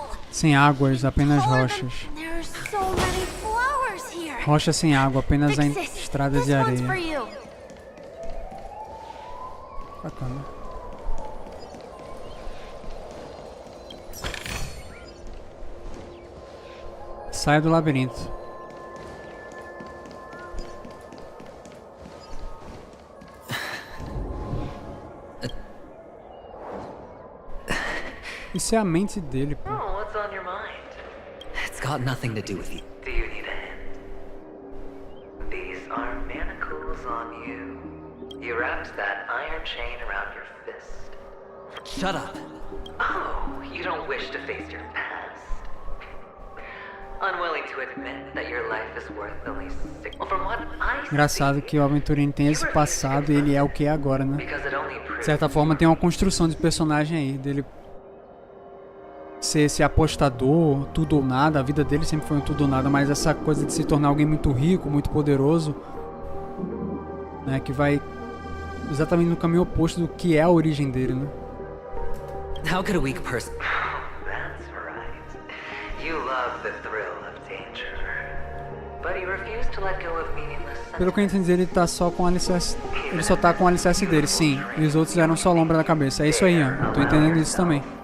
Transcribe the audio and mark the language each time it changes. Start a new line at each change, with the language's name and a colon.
Portuguese: Sem águas, apenas rochas.
English: There are so many flowers here.
Portuguese: Rocha sem água, apenas a estrada de areia. Bacana. Saia do labirinto. Isso é a mente dele, pô.
English: Oh, what's on your mind? It's got nothing to do with you. Do you need a hand? These are manacles on you. You wrapped that iron chain around your fist. Shut up. Oh, you don't wish to face your past. Unwilling to admit that your life is worth only 6. Well, from what I see,
Portuguese: engraçado que o aventureiro tem esse passado e ele é o que é agora, né? De certa forma tem uma construção de personagem aí, dele ser esse apostador, tudo ou nada. A vida dele sempre foi um tudo ou nada, mas essa coisa de se tornar alguém muito rico, muito poderoso, né, que vai exatamente no caminho oposto do que é a origem dele, né?
English: How could a weak person... That's right. You love the thrill of danger. But you refuse to let go of meaningless...
Portuguese: Pelo que eu entendi, ele tá só com o alicerce. Ele só tá com o alicerce dele, sim. E os outros eram só lombra da cabeça. É isso aí, ó. Eu tô entendendo isso também.